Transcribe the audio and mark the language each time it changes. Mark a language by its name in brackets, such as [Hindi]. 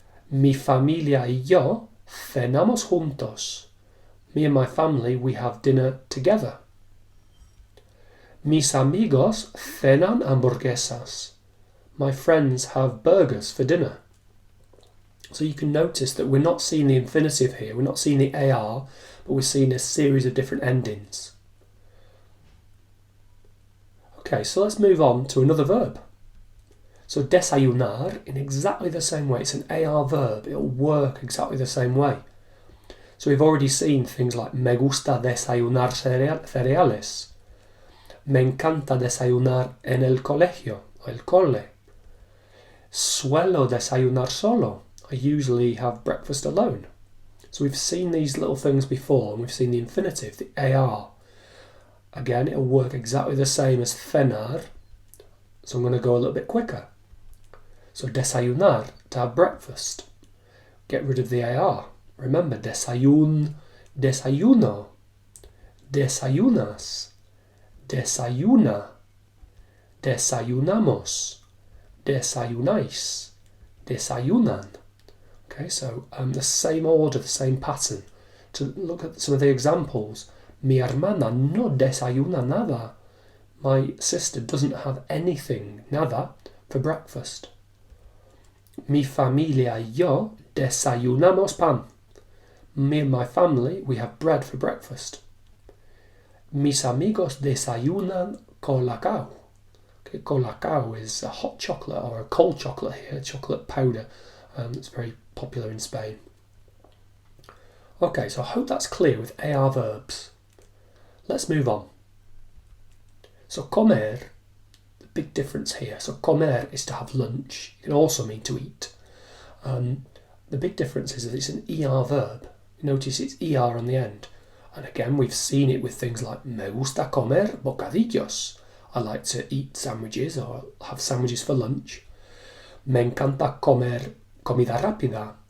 [Spanish] Mi familia y yo cenamos juntos. [English] Me and my family, we have dinner together. [Spanish] Mis amigos cenan hamburguesas. [English] My friends have burgers for dinner. So you can notice that we're not seeing the infinitive here, we're not seeing the AR, but we're seeing a series of different endings. Okay, so let's move on to another verb. So desayunar, in exactly the same way, it's an AR verb, it'll work exactly the same way. So we've already seen things like [Spanish] me gusta desayunar cereales. Me encanta desayunar en el colegio, el cole. Suelo desayunar solo. [English] I usually have breakfast alone. So we've seen these little things before, and we've seen the infinitive, the AR. Again, it'll work exactly the same as cenar. So I'm going to go a little bit quicker. So desayunar, to have breakfast. Get rid of the AR. Remember, desayun, desayuno, desayunas, desayuna, desayunamos, desayunais, desayunan. Okay, so the same order, the same pattern. To look at some of the examples. [Spanish] Mi hermana no desayuna nada. [English] My sister doesn't have anything, nada, for breakfast. [Spanish] Mi familia y yo desayunamos pan. [English] Me and my family, we have bread for breakfast. [Spanish] Mis amigos desayunan colacao. [English] Okay, colacao is a hot chocolate or a cold chocolate here, chocolate powder. It's very popular in Spain. Okay, so I hope that's clear with AR verbs. Let's move on. So comer, the big difference here. So comer is to have lunch. It can also mean to eat. The big difference is that it's an ER verb. Notice it's ER on the end. And again, we've seen it with things like [Spanish] me gusta comer bocadillos. [English] I like to eat sandwiches or have sandwiches for lunch. [Spanish] Me encanta comer comida rápida.